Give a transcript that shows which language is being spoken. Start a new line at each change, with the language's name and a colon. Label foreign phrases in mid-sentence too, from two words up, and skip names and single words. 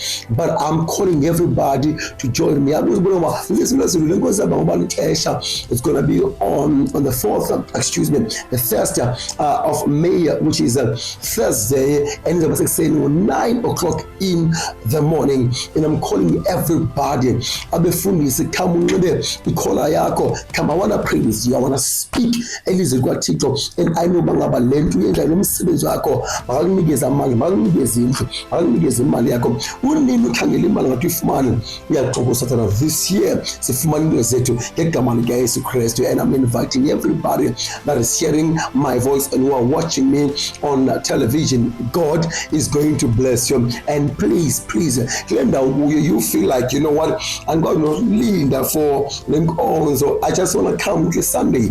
English: But I'm calling everybody to join me. It's going to be on the 4th, the 1st of May, which is Thursday, and it was saying 9 o'clock in the morning. And I'm calling everybody. Come, I want to pray with you. I want to speak. And I know
Xhosa: bangaba lentu yenza lo msebenzi wakho, bakakunikeza amandla, bakakunikeza indlu, bakakunikeza imali yakho. Unini ukhangela imali ngathi uyifumane, uyaqoqa Sathana.
English: This year
Xhosa: sifumana into zethu ngegama lika Yesu Kristu.
English: And I'm inviting everybody that is hearing my voice and who are watching me on television. God is going to bless you. And please, you feel like, you know what, I'm going to lead for so I just want to come this Sunday.